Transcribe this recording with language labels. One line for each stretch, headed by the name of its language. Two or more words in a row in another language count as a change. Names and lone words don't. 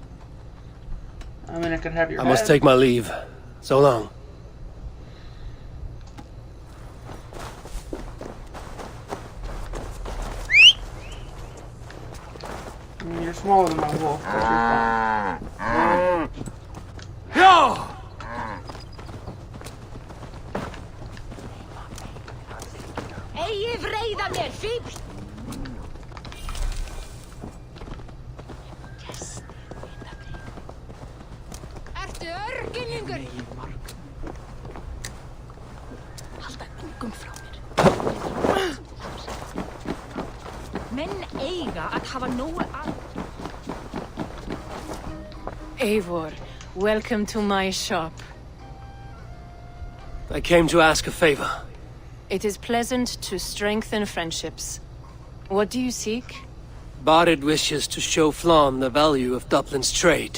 English: I mean, I could have your I head. must take my leave. So long. I mean, you're smaller than my wolf, but you're fine. Yo!
Old Norse: Eigi vreiða mér, fíbl! Ertu örginningur? Halda ungum frá mér. Menn eiga að hafa nógu að...
English: Eivor, welcome to my shop. I came to ask a favor. It is pleasant to strengthen friendships. What do you seek? Barid wishes to show Flann the value of Dublin's trade.